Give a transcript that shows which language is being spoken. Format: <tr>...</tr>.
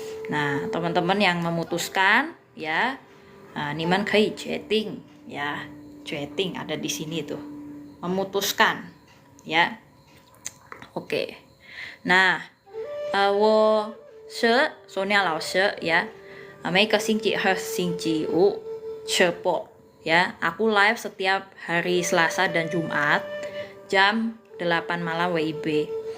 <id>Nah, teman-teman yang memutuskan ya, Niman kei决定ya, 决定 ada di sini tuh, memutuskan ya. Oke.</id> <zh>Nah, 我是 Sonia 老师 ya. 每个星期和星期五直播 ya.</zh> <id>Aku live setiap hari Selasa dan Jumat jam 8 malam WIB.</id>